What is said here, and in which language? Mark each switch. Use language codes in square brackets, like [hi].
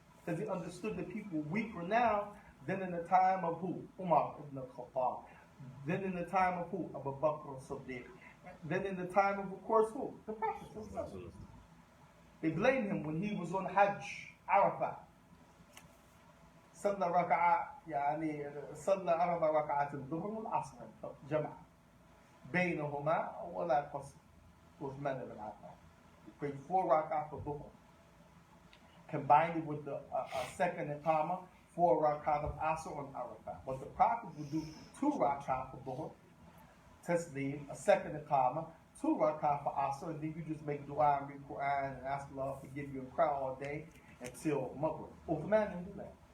[en] Because he understood that people were weaker now than in the time of who? Umar ibn al-Khattab. Then in the time of who? Abu Bakr as-Siddiq. Then in the time of course, who? The Prophet. They blamed him when he was on Hajj, Arafah. [ar] صلى ركعة صلى 4 ركعات الظهر والعصر جمع بينهما ولا قصر. [en] Uthman ibn Affan. He prayed 4 rak'ah for Dhuhr. Combined it with the second Iqamah, 4 rak'ah of Asr on Arafah. But the Prophet would do 2 rak'ah for Dhuhr, Tasleem, a second Iqamah, 2 rak'ah for Asr, and then you just make dua and read Quran and ask Allah to give you a cry all day until Maghrib. Uthman didn't do that.